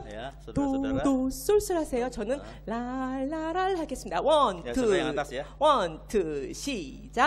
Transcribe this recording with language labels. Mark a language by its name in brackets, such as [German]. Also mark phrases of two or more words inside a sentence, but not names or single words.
[Indonesian] Ya, saudara-saudara. [Korean] 도솔솔 하세요. 저는 랄라랄 하겠습니다. 원, 야, 투, [Indonesian] saudara yang atas ya. [English] one, two, [Korean] 시작.